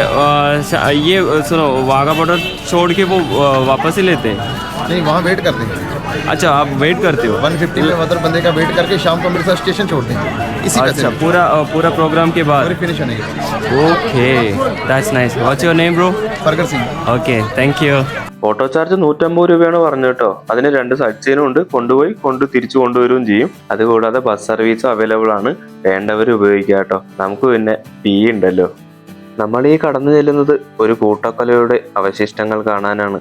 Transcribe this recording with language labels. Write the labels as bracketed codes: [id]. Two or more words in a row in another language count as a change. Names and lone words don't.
[hi] ये सुनो, वाघा बॉर्डर छोड़ के वो वापस ही लेते हैं? नहीं, वहाँ वेट करते हैं। अच्छा, आप वेट करते हो? 150 में उधर बंदे का वेट करके शाम को अमृतसर स्टेशन छोड़ देंगे। इसी पैसे अच्छा, में। पूरा प्रोग्राम के बाद? पूरी फिनिश होने के [en] Okay, that's nice. What's your name bro? [hi] परगर सिंह। [en] Okay, thank you. [ml] ഓട്ടോ ചാർജ് 150 രൂപയാണ് പറഞ്ഞു കേട്ടോ. അതിന് 2 സൈഡ് സീനും ഉണ്ട്. കൊണ്ടുപോയി തിരിച്ചു കൊണ്ടുവരികയും ചെയ്യും. അതുകൂടാതെ [en] bus service [ml] അവൈലബിൾ ആണ്. വേണ്ടവർ ഉപയോഗിക്കുക കേട്ടോ. നമുക്ക് പിന്നെ ഫീ ഉണ്ടല്ലോ. നമ്മൾ ഈ കടന്നു ചെല്ലുന്നത് ഒരു കൂട്ടക്കൊലയുടെ അവശിഷ്ടങ്ങൾ കാണാനാണ്.